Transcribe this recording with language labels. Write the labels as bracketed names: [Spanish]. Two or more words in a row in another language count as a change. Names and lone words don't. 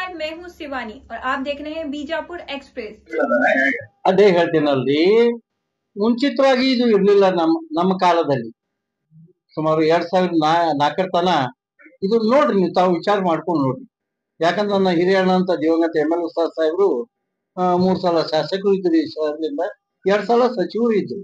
[Hindi] मैं हूँ शिवानी और आप देख रहे हैं बीजापुर एक्सप्रेस। [Kannada] ಅದೇ ಹೇಳ್ತೀನಲ್ರಿ, ಮುಂಚಿತವಾಗಿ ಇದು ಇರ್ಲಿಲ್ಲ. ನಮ್ಮ ಕಾಲದಲ್ಲಿ ಸುಮಾರು 2004 ತನ ಇದು ನೋಡ್ರಿ, ನೀವು ತಾವು ವಿಚಾರ ಮಾಡ್ಕೊಂಡು ನೋಡ್ರಿ. ಯಾಕಂದ್ರೆ ನನ್ನ ಹಿರಿಯಣ್ಣ ಅಂತ ದಿವಂಗತ ML ಉಸ್ತಾದ್ ಸಾಹೇಬ್ರು 3 ಸಲ ಶಾಸಕರು ಇದ್ರು, ಶಹರದಿಂದ 2 ಸಲ ಸಚಿವರು ಇದ್ರು.